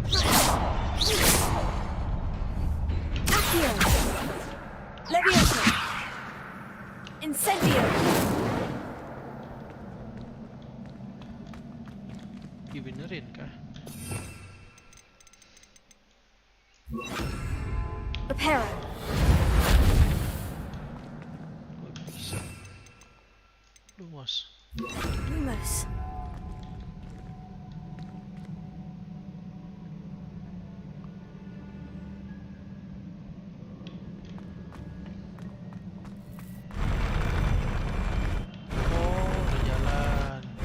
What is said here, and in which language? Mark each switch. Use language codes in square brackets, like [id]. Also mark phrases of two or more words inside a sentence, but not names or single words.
[id] Accio. Leviosa. Incendio. Dibenerin kah? Reparo. Gak bisa. Lumos. Lumos. Oh, udah jalan.